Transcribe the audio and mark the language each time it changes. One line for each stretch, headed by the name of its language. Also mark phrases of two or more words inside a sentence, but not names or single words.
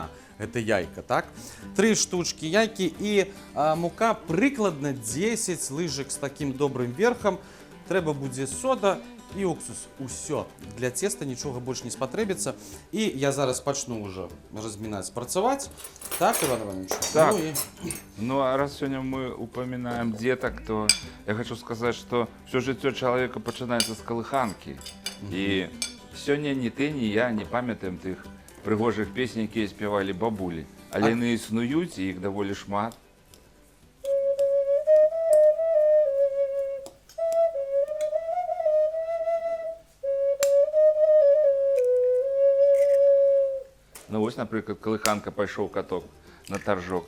Belarusian: Гэта яйка, так? 3 штучкі яйкі і мука прыкладна 10 лыжак з такім добрым верхам. Трэба будзе сода і уксус. Усё. Для теста нічога больш не спатрэбіцца. І я зараз пачну ўжо размінаць, працаваць. Так, Иван Иванович? Так. Ну,
Russian: Ну, а раз сегодня мы упоминаем деток, то я хочу сказать, что все жыццё человека
Belarusian: пачынаецца з калыханкі. І сёння ні ты, ні я не памятаем тых прыгожых песень, якія спявалі бабулі. Але яны існуюць, і іх даволі шмат. Ну вось, напрыклад, калыханка «Пайшоў каток на таржок».